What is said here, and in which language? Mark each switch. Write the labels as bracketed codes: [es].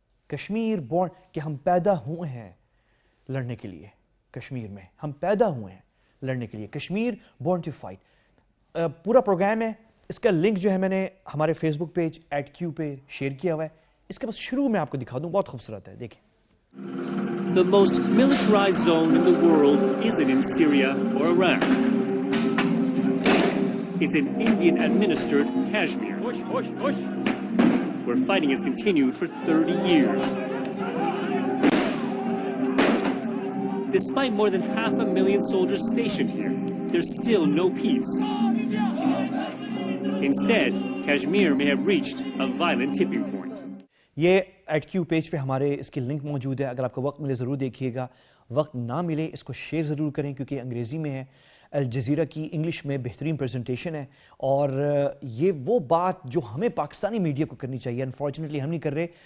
[hi] Kashmir born, कि हम पैदा हुए हैं लड़ने के लिए। कश्मीर में हम पैदा हुए हैं लड़ने के लिए। कश्मीर बोर्न टू फाइट पूरा प्रोग्राम है। इसका लिंक जो है मैंने हमारे फेसबुक पेज @Q पे शेयर किया हुआ है। इसके बस शुरू में आपको दिखा दूं, बहुत खूबसूरत है, देखिए। [en] The most militarized zone in the world isn't in Syria or Iraq. It's in Indian-administered Kashmir, where fighting has continued for 30 years. Despite more than 500,000 soldiers stationed here, there's still no peace. Instead, Kashmir may have reached a violent tipping point. [hi] ये @Q page पे हमारे इसकी link मौजूद है। अगर आपको वक्त मिले ज़रूर देखिएगा, वक्त ना मिले इसको शेयर ज़रूर करें, क्योंकि अंग्रेज़ी में है। अल जज़ीरा की इंग्लिश में बेहतरीन प्रेजेंटेशन है। और ये वो बात जो हमें पाकिस्तानी मीडिया को करनी चाहिए, अनफॉर्चुनेटली हम नहीं कर रहे।